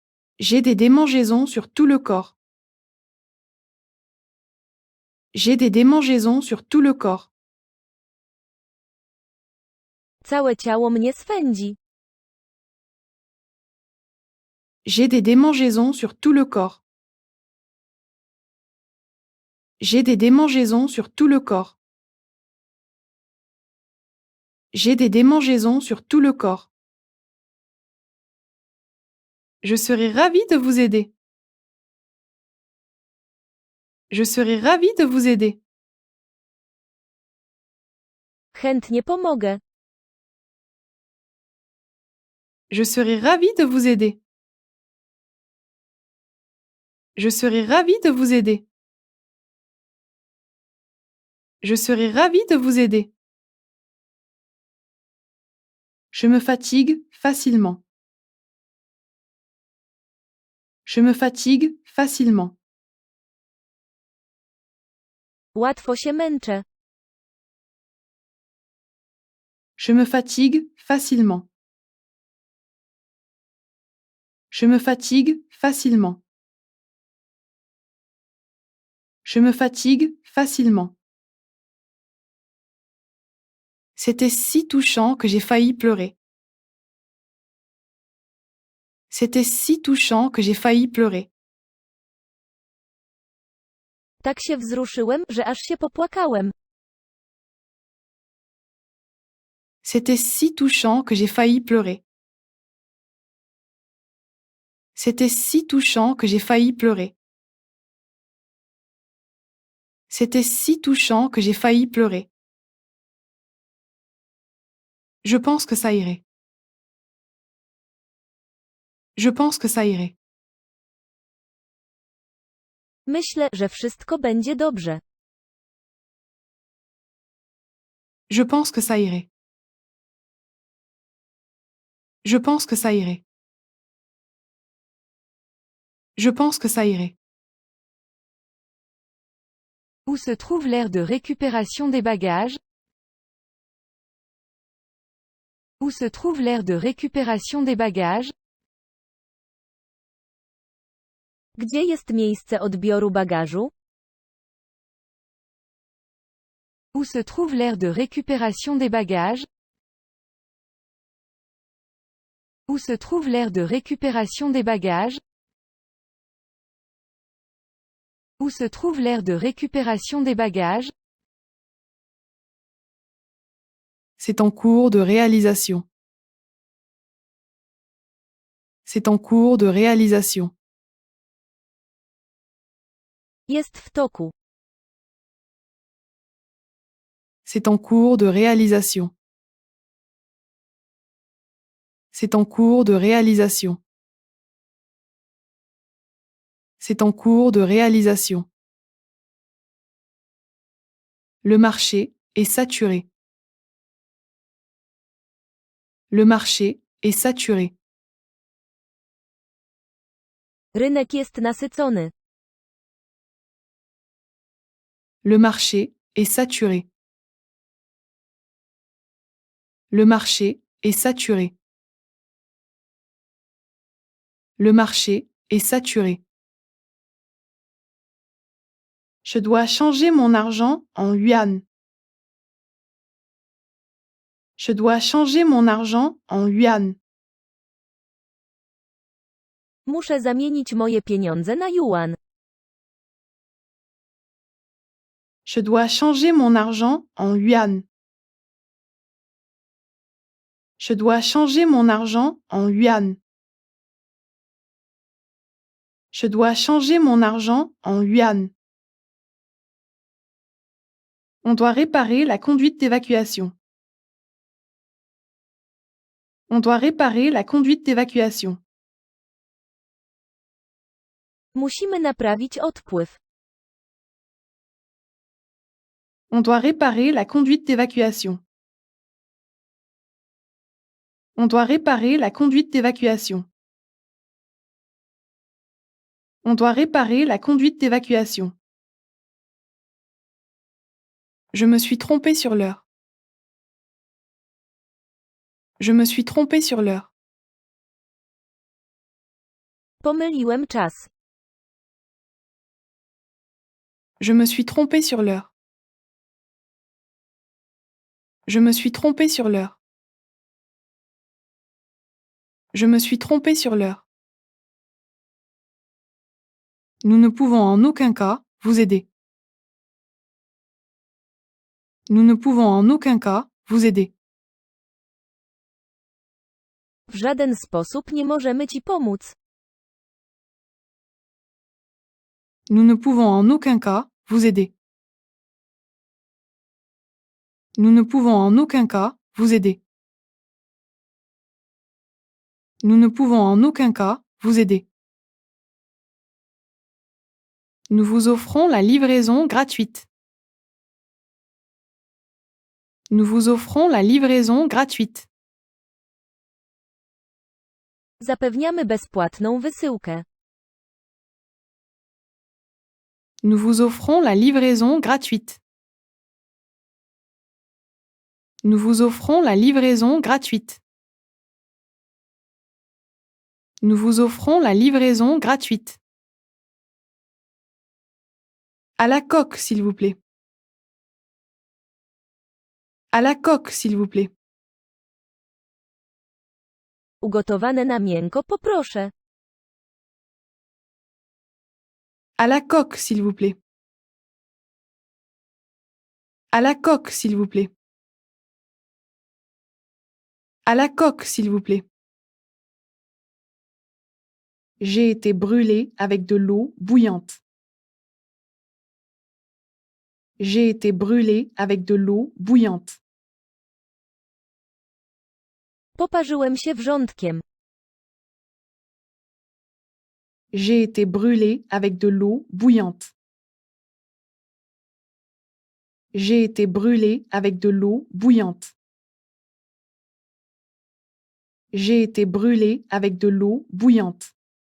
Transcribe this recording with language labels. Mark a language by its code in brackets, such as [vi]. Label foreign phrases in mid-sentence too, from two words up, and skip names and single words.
[fr] J'ai des démangeaisons sur tout le corps. J'ai des démangeaisons sur tout le corps. [pl] Całe ciało mnie swędzi. [fr] J'ai des démangeaisons sur tout le corps. J'ai des démangeaisons sur tout le corps. J'ai des démangeaisons sur tout le corps. Je serai ravie de vous aider. Je serai ravie de vous aider. [pl] Chętnie pomogę. [fr] Je serai ravie de vous aider. Je serai ravie de vous aider. Je serai ravie de vous aider. Je me fatigue facilement. Je me fatigue facilement. [pl] Łatwo się męczę. [fr] Je me fatigue facilement. Je me fatigue facilement. Je me fatigue facilement. C'était si touchant que j'ai failli pleurer. C'était si touchant que j'ai failli pleurer. [pl] Tak się wzruszyłem, że aż się popłakałem. [fr] C'était si touchant que j'ai failli pleurer. C'était si touchant que j'ai failli pleurer. C'était si touchant que j'ai failli pleurer. Je pense que ça irait. Je pense que ça irait. [pl] Myślę, że wszystko będzie dobrze. [fr] Je pense que ça irait. Je pense que ça irait. Je pense que ça irait. Où se trouve l'aire de récupération des bagages? Où se trouve l'aire de récupération des bagages? [pl] Gdzie jest miejsce odbioru bagażu? [fr] Où se trouve l'aire de récupération des bagages? Où se trouve l'aire de récupération des bagages? Où se trouve l'aire de récupération des bagages? C'est en cours de réalisation. C'est en cours de réalisation. [pl] Jest w toku. [fr] C'est en cours de réalisation. C'est en cours de réalisation. C'est en cours de réalisation. Le marché est saturé. Le marché est saturé. [pl] Rynek jest nasycony. [fr] Le marché est saturé. Le marché est saturé. Le marché est saturé. Je dois changer mon argent en yuan. Je dois changer mon argent en yuan. [pl] Muszę zamienić moje pieniądze na juan. [fr] Je dois changer mon argent en yuan. Je dois changer mon argent en yuan. Je dois changer mon argent en yuan. On doit réparer la conduite d'évacuation. On doit réparer la conduite d'évacuation. [pl] Musimy naprawić odpływ. [fr] On doit réparer la conduite d'évacuation. On doit réparer la conduite d'évacuation. On doit réparer la conduite d'évacuation. Je me suis trompée sur l'heure. Je me suis trompée sur l'heure. [pl] Pomyliłem czas. [fr] Je me suis trompé sur l'heure. Je me suis trompé sur l'heure. Je me suis trompé sur l'heure. Nous ne pouvons en aucun cas vous aider. Nous ne pouvons en aucun cas vous aider. [pl] W żaden sposób nie możemy ci pomóc. [fr] Nous ne pouvons en aucun cas vous aider. Nous ne pouvons en aucun cas vous aider. Nous ne pouvons en aucun cas vous aider. Nous vous offrons la livraison gratuite. Nous vous offrons la livraison gratuite. [pl] Zapewniamy bezpłatną wysyłkę. [fr] Nous vous offrons la livraison gratuite. Nous vous offrons la livraison gratuite. Nous vous offrons la livraison gratuite. À la coque, s'il vous plaît. À la coque, s'il vous plaît. [pl] Ugotowane na miękko poproszę. [fr] À la coque, s'il vous plaît. À la coque, s'il vous plaît. À la coque, s'il vous plaît. J'ai été brûlé avec de l'eau bouillante. J'ai été brûlé avec de l'eau bouillante. [pl] Poparzyłem się wrzątkiem. [fr] J'ai été brûlé avec de l'eau bouillante. J'ai été brûlé avec de l'eau bouillante. J'ai été brûlé avec de l'eau bouillante.